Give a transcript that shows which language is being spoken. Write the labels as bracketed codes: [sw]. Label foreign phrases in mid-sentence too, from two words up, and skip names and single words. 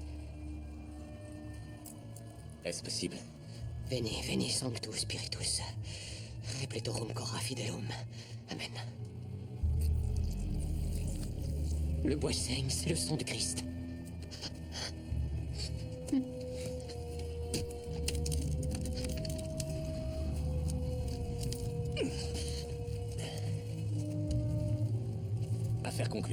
[fr] Est-ce possible? [la] Veni, veni, sanctus spiritus. Repletorum cora fidelum. Amen. [fr] Le bois saigne, c'est le sang du Christ. Affaire conclue.